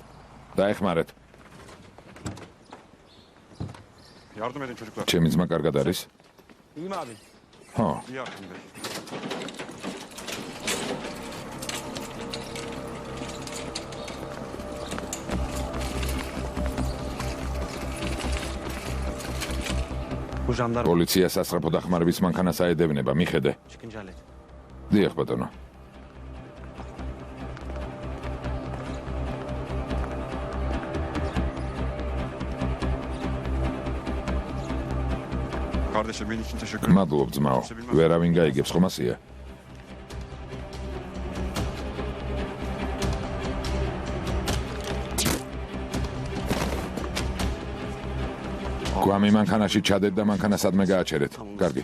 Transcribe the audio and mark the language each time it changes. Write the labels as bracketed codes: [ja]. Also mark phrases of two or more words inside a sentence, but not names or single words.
[ka] დაეხმარეთ. [tr] Yardım edin çocuklar. [ka] ჩემი ძმა კარგად არის? [tr] İyiyim abi. [ka] ხო. [tr] İyi Hakim Bey. Bu jandarma [ka] პოლიცია სასწრაფო დახმარების მანქანას აედევნება, მიხედე. [tr] çıkınca hallet. [ka] დიახ, ბატონო. [tr] Kardeşim benim için teşekkür ederim. [ka] მადლობ ძმაო. ვერავინ გაიგებს, ხომ ასია? გვამი მანქანაში ჩადეთ და მანქანა სადმე გააჩერეთ. კარგი.